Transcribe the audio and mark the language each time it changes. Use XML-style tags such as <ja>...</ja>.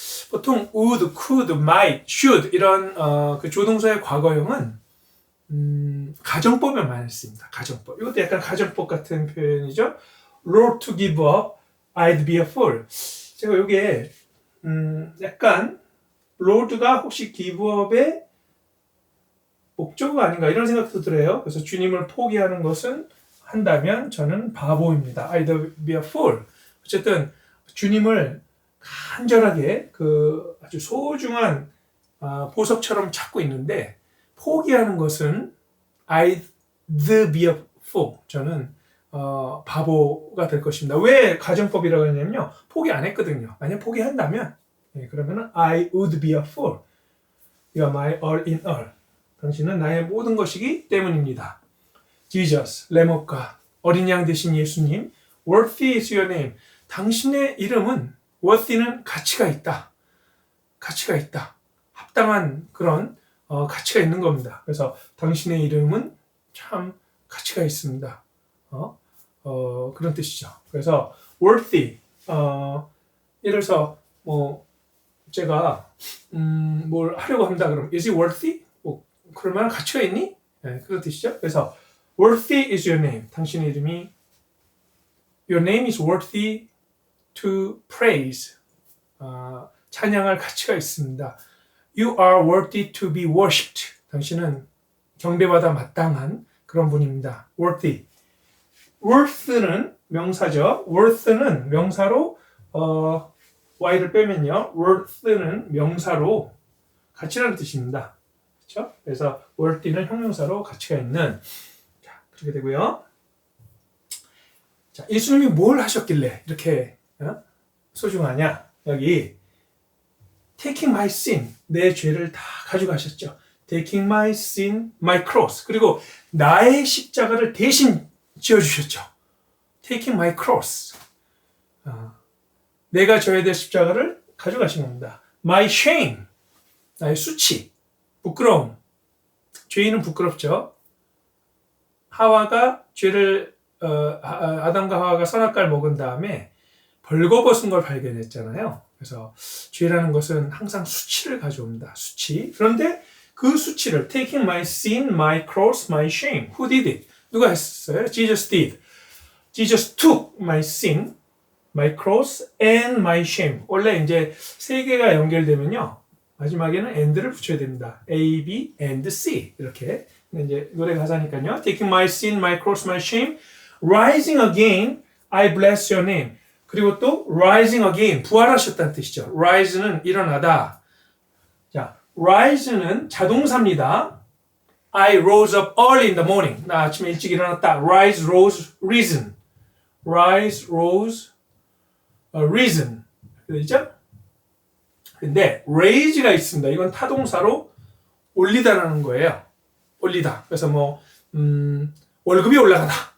<ko>보통 would, could, might, should 이런 그 조동사의 과거형은 가정법에 많이 씁니다. 가정법. 이것도 약간 가정법 같은 표현이죠.</ko> <en>Lord to give up, I'd be a fool.</en> <ko>제가 이게 약간 Lord가 혹시 give up의 목적어가 아닌가 이런 생각도 들어요. 그래서 주님을 포기하는 것은 한다면 저는 바보입니다.</ko> <en>I'd be a fool.</en> <ko>어쨌든 주님을 간절하게 그 아주 소중한 보석처럼 찾고 있는데 포기하는 것은</ko> <en>I'd be a fool.</en> <ko>저는 바보가 될 것입니다. 왜 가정법이라고 했냐면요. 포기 안 했거든요. 만약 포기한다면 그러면</ko> <en>I would be a fool. You are my all in all.</en> <ko>당신은 나의 모든 것이기 때문입니다.</ko> <en>Jesus, Lamb of God,</en> <ko>어린 양 되신 예수님,</ko> <en>worthy is your name.</en> <ko>당신의 이름은 worthy는 가치가 있다. 가치가 있다. 합당한 그런 가치가 있는 겁니다. 그래서 당신의 이름은 참 가치가 있습니다. 그런 뜻이죠. 그래서 worthy, 예를 들어서 뭐 제가 뭘 하려고 한다 그러면</ko> <en>is it worthy?</en> <ko>뭐 그럴 만한 가치가 있니? 네, 그런 뜻이죠.</ko> <en>그래서 worthy is your name.</en> <ko>당신의 이름이</ko> <en>your name is worthy to praise.</en> <ko>찬양할 가치가 있습니다.</ko> <en>You are worthy to be worshipped.</en> <ko>당신은 경배받아 마땅한 그런 분입니다. worthy. worth는 명사죠. worth는 명사로 y를 빼면요. worth는 명사로 가치라는 뜻입니다. 그렇죠? 그래서 worthy는 형용사로 가치가 있는. 자, 그렇게 되고요. 자, 예수님이 뭘 하셨길래 이렇게 소중하냐? 여기</ko> <en>taking my sin,</en> <ko>내 죄를 다 가져가셨죠.</ko> <en>taking my sin, my cross.</en> <ko>그리고 나의 십자가를 대신 지어주셨죠.</ko> <en>taking my cross.</en> <ko>내가 져야 될 십자가를 가져가신 겁니다.</ko> <en>my shame,</en> <ko>나의 수치, 부끄러움. 죄인은 부끄럽죠. 하와가 죄를 아담과 하와가 선악과를 먹은 다음에 벌거벗은 걸 발견했잖아요. 그래서 죄라는 것은 항상 수치를 가져옵니다. 수치. 그런데 그 수치를</ko> <en>taking my sin, my cross, my shame. Who did it?</en> <ko>누가 했어요?</ko> <en>Jesus did. Jesus took my sin, my cross, and my shame.</en> <ko>원래 이제 세 개가 연결되면요. 마지막에는 and를 붙여야 됩니다. A, B, and C. 이렇게. 이제 노래 가사니까요.</ko> <en>taking my sin, my cross, my shame. Rising again, I bless your name.</en> <ko>그리고 또</ko> <en>rising again,</en> <ko>부활하셨다는 뜻이죠. rise는 일어나다. 자, rise는 자동사입니다.</ko> <en>I rose up early in the morning.</en> <ko>나 아침에 일찍 일어났다.</ko> <en>rise, rose, risen. rise, rose, risen. 그렇죠?</en> <ko>근데 raise가 있습니다. 이건 타동사로 올리다라는 거예요. 올리다. 그래서 뭐 월급이 올라가다.</ko>